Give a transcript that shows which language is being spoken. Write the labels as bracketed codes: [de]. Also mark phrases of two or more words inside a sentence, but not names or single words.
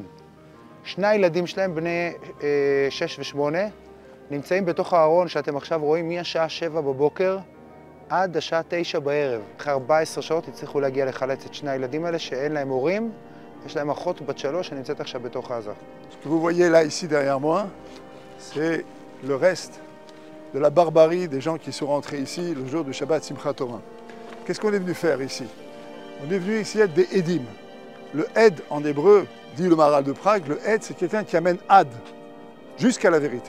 [he] 2 הילדים שלהם, בני 6 ו8, נמצאים בתוך הארון שאתם עכשיו רואים מהשעה 7 בבוקר עד השעה 9 בערב. אחרי 14 שעות הצליחו להגיע לחלץ את 2 הילדים האלה שאין להם הורים, יש להם אחות בת 3 שנמצאת עכשיו בתוך עזה. [fr] Ce que vous voyez là ici derrière moi, c'est le reste de la barbarie des gens qui sont rentrés ici le jour du Shabbat Simchat Torah. Qu'est-ce qu'on est venu faire ici? On est venu ici être des Edim. Le Ed en hébreu, dit le Maharal de Prague, le Ed c'est quelqu'un qui amène Ad, jusqu'à la vérité.